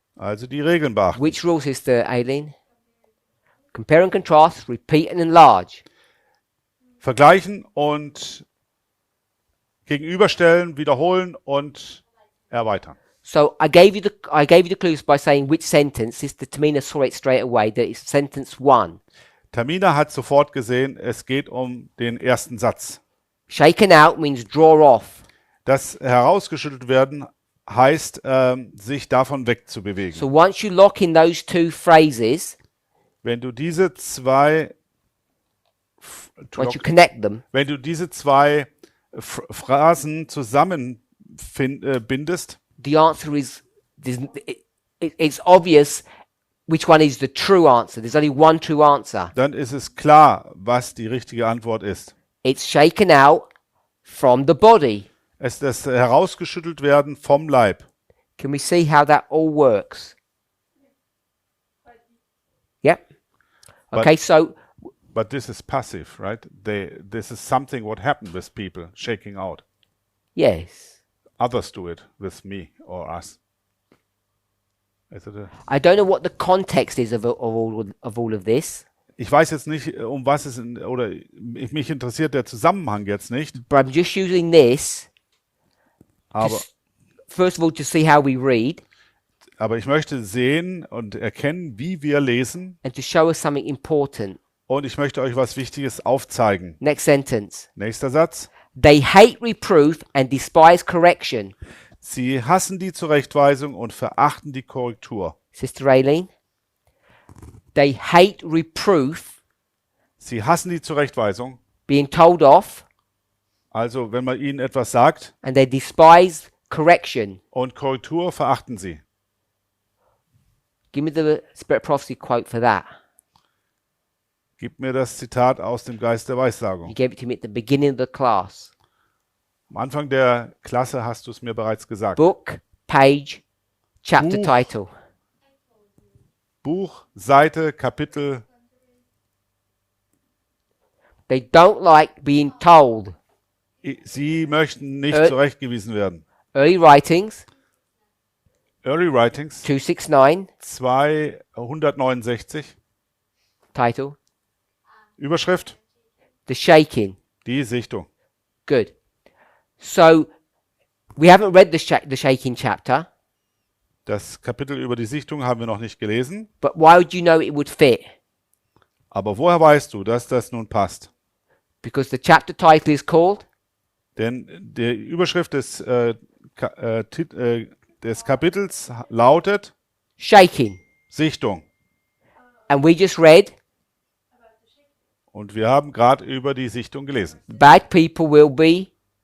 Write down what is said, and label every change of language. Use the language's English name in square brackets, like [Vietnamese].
[German] Also die Regeln beachten. [English] Which rules, Sister Aileen? Compare and contrast, repeat and enlarge. [German] Vergleichen und gegenüberstellen, wiederholen und erweitern. [English] So I gave you the clues by saying which sentence. Sister Tamina saw it straight away. That is sentence 1. [German] Tamina hat sofort gesehen, es geht um den ersten Satz. [English] Shaken out means draw off. [German] Das herausgeschüttelt werden heißt, sich davon wegzubewegen. [English] So once you lock in those 2 phrases, [German] Wenn du diese zwei [English] once you connect them, [German] wenn du diese zwei Phrasen zusammenbindest, [English] the answer is it's obvious which one is the true answer. There's only one true answer. [German] dann ist es klar, was die richtige Antwort ist. [English] It's shaken out from the body. [German] Es ist das herausgeschüttelt werden vom Leib. [English] Can we see how that all works? Yep. Okay, so But this is passive, right? This is something what happened with people shaking out. yes. Others do it with me or us. Is it I don't know what the context is of all of this, [German] ich weiß jetzt nicht, um was es mich interessiert der Zusammenhang jetzt nicht, [English] but I'm just using this [German] aber, [English] first of all to see how we read [German] aber ich möchte sehen und erkennen, wie wir lesen, [English] and to show us something important. [German] und ich möchte euch was Wichtiges aufzeigen. [English] Next sentence. [German] Nächster Satz. [English] They hate reproof and despise correction. [German] Sie hassen die Zurechtweisung und verachten die Korrektur. [English] Sister Aileen. They hate reproof, [German] Sie hassen die Zurechtweisung. [English] being told off, [German] Also, wenn man ihnen etwas sagt, [English] and they despise correction. [German] und Korrektur verachten sie. [English] Give me the Spirit of Prophecy quote for that. [German] Gib mir das Zitat aus dem Geist der [English] You [German] Weissagung. [English] gave it to me at the beginning of the class. [German] Am Anfang der Klasse hast du es mir bereits gesagt. [English] Book, page, chapter [German] Buch. [English] title. [German] Buch, Seite, Kapitel. [English] They don't like being told. [German] Sie möchten nicht zurechtgewiesen werden. [English] Early Writings, Early Writings 269. [German] 269. [English] Title? [German] Überschrift? [English] The shaking. [German] Die Sichtung. [English] Good. So we haven't read the shaking chapter, [German] Das Kapitel über die Sichtung haben wir noch nicht gelesen. [English] but why would you know it would fit? [German] Aber woher weißt du, dass das nun passt? [English] Because the chapter title is called [German] Denn die Überschrift des Kapitels lautet [English] Shaking. [German] Sichtung. [English] And we just read [German] Und wir haben gerade über die Sichtung gelesen. [English] bad people will be